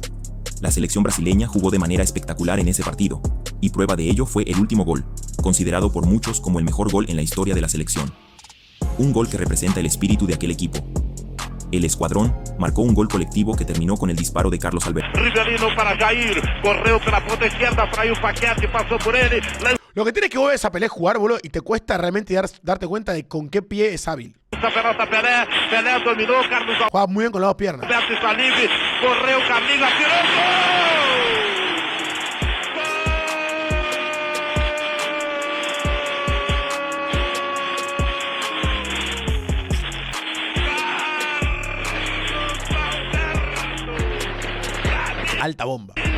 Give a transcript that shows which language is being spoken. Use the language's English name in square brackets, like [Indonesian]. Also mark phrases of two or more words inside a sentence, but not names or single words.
[Spanish] La selección brasileña jugó de manera espectacular en ese partido, y prueba de ello fue el último gol, considerado por muchos como el mejor gol en la historia de la selección. Un gol que representa el espíritu de aquel equipo. El escuadrón marcó un gol colectivo que terminó con el disparo de Carlos Alberto. [Portuguese] Ribeirinho para Jair, correu pela ponta esquerda, fraiu o Paquete, passou por ele. [Spanish] Lo que tienes que vos ves a Pelé jugar, boludo, y te cuesta realmente darte cuenta de con qué pie es hábil. [Portuguese] Essa pelota Pelé, Pelé dominou, Carlos [Spanish] Juega muy bien con las 2 piernas. [Portuguese] Alberto está livre, correu, Camilo, atirou, gol! [Spanish] Alta bomba.